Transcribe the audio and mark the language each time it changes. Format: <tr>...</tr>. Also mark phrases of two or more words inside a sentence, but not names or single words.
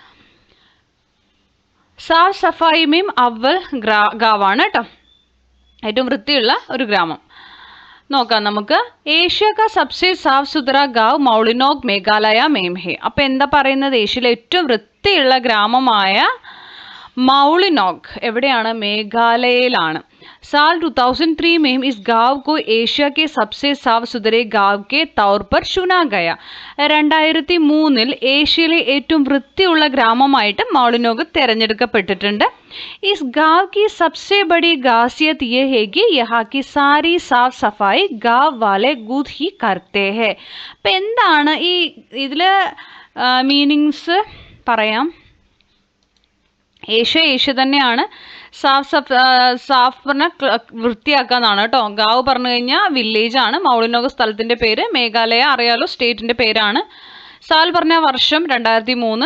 <hi>साफ सफाई में अव्वल</hi> <ml>ഗാവാണ് കേട്ടോ, ഏറ്റവും വൃത്തിയുള്ള ഒരു ഗ്രാമം. നോക്കാം നമുക്ക്.</ml> <hi>एशिया का सबसे साफ सुथरा गाँव मौलिनोग मेघालय में है.</hi> <ml>അപ്പം എന്താ പറയുന്നത്? ഏഷ്യയിലെ ഏറ്റവും വൃത്തിയുള്ള ഗ്രാമമായ മൗളിനോഗ് എവിടെയാണ്? മേഘാലയയിലാണ്.</ml> <hi>साल 2003 में इस गांव को एशिया के सबसे साफ सुथरे गांव के तौर पर चुना गया.</hi> <ml>2003 ഏഷ്യയിലെ ഏറ്റവും വൃത്തിയുള്ള ഗ്രാമമായിട്ട് മൗളിനോഗ് തിരഞ്ഞെടുക്കപ്പെട്ടിട്ടുണ്ട്.</ml> <hi>इस गांव की सबसे बड़ी खासियत ये है कि यहाँ की सारी साफ सफाई गांव वाले खुद ही करते हैं.</hi> <ml>അപ്പം എന്താണ് ഈ ഇതിൽ മീനിങ്സ് പറയാം. ഏഷ്യ തന്നെയാണ്. സാഫ് പറഞ്ഞാൽ വൃത്തിയാക്കുക എന്നാണ് കേട്ടോ. ഗാവ് പറഞ്ഞു കഴിഞ്ഞാൽ വില്ലേജ് ആണ്. മൗളിനോഗ് സ്ഥലത്തിൻ്റെ പേര്. മേഘാലയ അറിയാലോ, സ്റ്റേറ്റിൻ്റെ പേരാണ്. സാൽ പറഞ്ഞ വർഷം 2003.</ml>